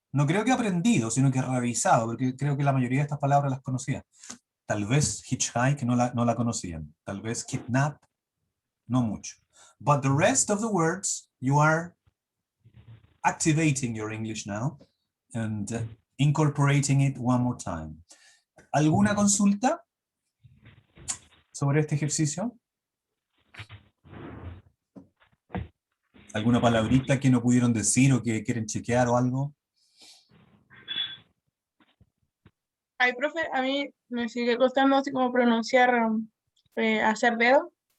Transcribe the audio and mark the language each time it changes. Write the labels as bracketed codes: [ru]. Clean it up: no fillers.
[es] No creo que aprendido, sino que revisado, porque creo que la mayoría de estas palabras las conocía. Tal vez hitchhike no la conocían. Tal vez kidnap, no mucho. [en] But the rest of the words, you are activating your English now and incorporating it one more time. [es] ¿Alguna consulta sobre este ejercicio? ¿Alguna palabrita que no pudieron decir o que quieren chequear o algo? Ay, profe, a mí me sigue costando así como pronunciar hacer dedo.